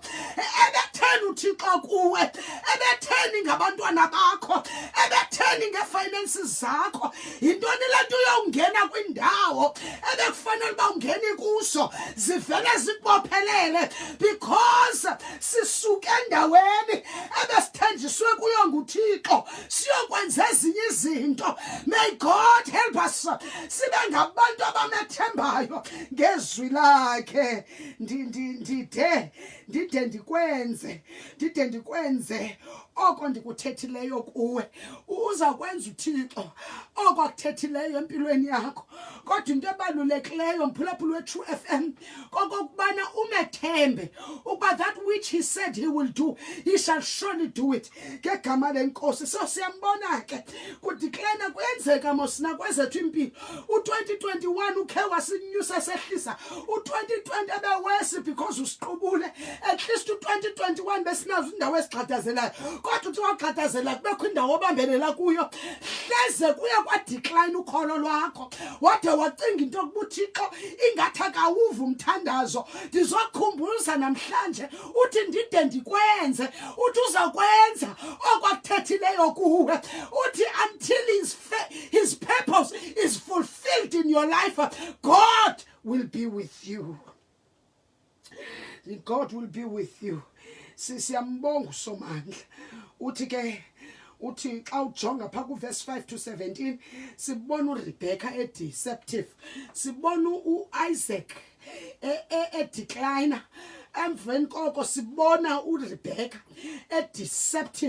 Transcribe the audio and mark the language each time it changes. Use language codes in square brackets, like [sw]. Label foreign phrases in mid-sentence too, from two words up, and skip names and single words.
[xh] Ebetheni uThixo kuwe, ebetheni ngabantwana bakho, ebetheni ngefinances zakho. Yintoni le nto uyongena kwindawo ebekufanele uba ungeni kuso zivele zikubophelele because sisuke endaweni ebesithenjiswe kuyo nguThixo siyokwenza ezinye izinto. [en] May God help us [xh] sibe ngabantu abamethembayo ngezwi lakhe. Ndide ndikwenze oko ndikuthethileyo kuwe. Uza kwenza uThixo oko akuthethileyo empilweni yakho. Kodwa into ebalulekileyo mphulaphula we-trufm kokokubana umethembe ukuba [en] that which he said he will do, he shall surely do it [xh] ngegama lenkosi. So siyambona ke kudeclare kuyenzeka mosina kwezethu impilo. U-2021 ukhe wasinyusa sehlisa, u-2020 ebewesi because usiqubule. [en] At least [xh] u-2021 besinazo indawo esigxadazelayo, kodwa uthi wagxadazela kubekho indawo obambelela kuyo hleze kuye kwadecline ukholo lwakho wade wacinga into yokuba uThixo ingathi akawuva umthandazo. Ndizokukhumbuza namhlanje uthi ndide ndikwenze, uthi uzakwenza okwakuthethileyo kuwe. [en] Uthi until his purpose is fulfilled in your life, God will be with you. God will be with you. [xh] Siyambonga uSomandla. Uthi ke uthi xa ujonga pha ku-verse 5 to 17 sibona uRebecca deceptive, sibona uIsaac decliner. Emveni koko sibona uRebecca deceptive.